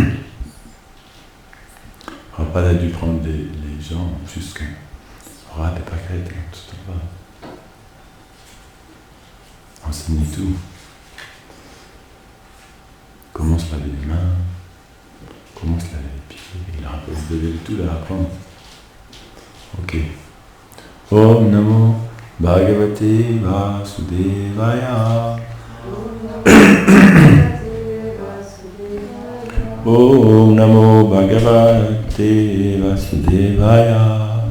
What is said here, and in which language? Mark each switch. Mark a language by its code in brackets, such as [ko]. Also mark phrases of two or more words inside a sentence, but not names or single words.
[fr] Prabhupada a dû prendre les gens jusqu'à Radha Pakret, tout en bas. Enseigner tout. Comment se laver les mains, comment se laver les pieds, il devait tout leur apprendre. Ok. [sa] ॐ नमो भगवते वासुदेवाय. ॐ नमो भगवते वासुदेवाय.